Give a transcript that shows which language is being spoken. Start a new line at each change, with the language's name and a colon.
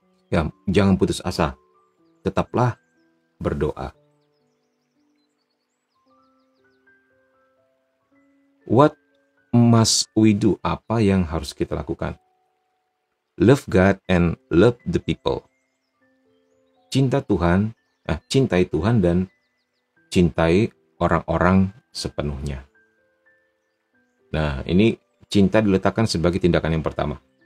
Indonesian: Ya, jangan putus asa, tetaplah berdoa.
English: What must we do?
Indonesian: Apa yang harus kita lakukan?
English: Love God and love the people.
Indonesian: Cintai Tuhan dan cintai orang-orang sepenuhnya. Nah, ini cinta diletakkan sebagai tindakan yang pertama.